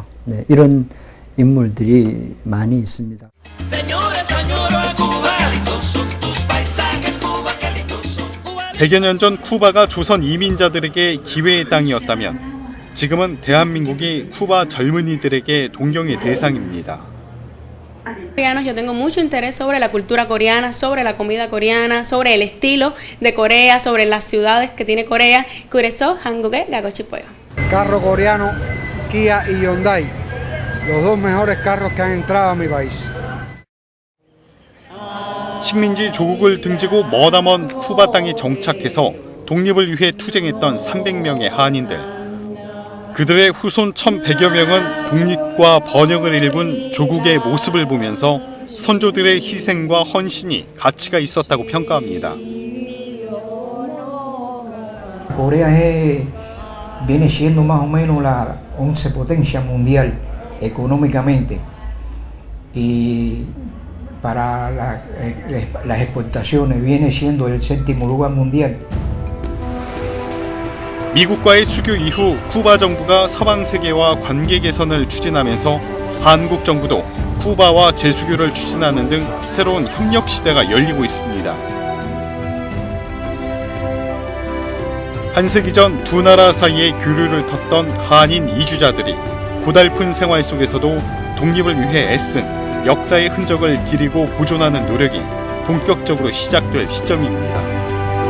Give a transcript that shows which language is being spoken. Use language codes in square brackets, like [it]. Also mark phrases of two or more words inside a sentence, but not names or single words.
[ko] 네, 이런 인물들이 많이 있습니다. 100여 년 전 쿠바가 조선 이민자들에게 기회의 땅이었다면 지금은 대한민국이 쿠바 젊은이들에게 동경의 대상입니다. [es] Yo tengo mucho interés sobre la cultura coreana, sobre la comida coreana, sobre el estilo de Corea, sobre las ciudades que tiene Corea. [ko] 그래서 한국에 가고 싶어요. [es] Carro coreano, Kia y Hyundai, los dos mejores carros que han entrado a mi país. [ko] 식민지 조국을 등지고 머나먼 쿠바 땅에 정착해서 독립을 위해 투쟁했던 300명의 한인들. 그들의 후손 1,100여 명은 독립과 번영을 일군 조국의 모습을 보면서 선조들의 희생과 헌신이 가치가 있었다고 평가합니다. [es] Corea viene siendo más o menos la 11 potencia mundial económicamente y para las exportaciones viene siendo el 7º lugar mundial. [ko] 미국과의 수교 이후 쿠바 정부가 서방 세계와 관계 개선을 추진하면서 한국 정부도 쿠바와 재수교를 추진하는 등 새로운 협력 시대가 열리고 있습니다. 한세기 전 두 나라 사이에 교류를 텄던 한인 이주자들이 고달픈 생활 속에서도 독립을 위해 애쓴 역사의 흔적을 기리고 보존하는 노력이 본격적으로 시작될 시점입니다.